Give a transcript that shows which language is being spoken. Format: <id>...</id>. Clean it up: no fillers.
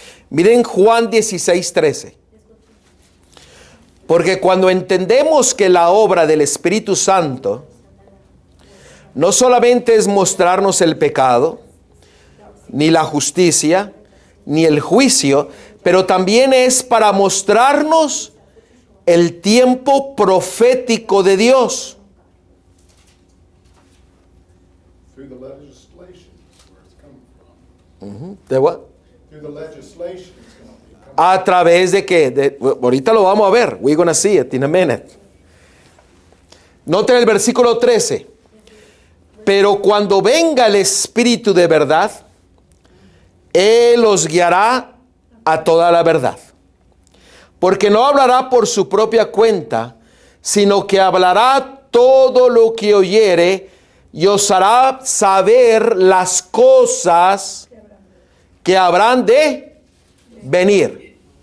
<es>Miren Juan 16:13. Porque cuando entendemos que la obra del Espíritu Santo no solamente es mostrarnos el pecado, ni la justicia, ni el juicio, pero también es para mostrarnos el tiempo profético de Dios.</es> <en>Through the legislation is where it's coming from.</en> <es>¿De what?</es> <en>Through the legislation it's going to be coming.</en> <es>¿A través de qué? Ahorita lo vamos a ver.</es> <en>We're gonna see it in a minute.</en> <es>Noten el versículo 13. Pero cuando venga el Espíritu de verdad, Él os guiará a toda la verdad. Porque no hablará por su propia cuenta, sino que hablará todo lo que oyere y os hará saber las cosas que habrán de venir.</es>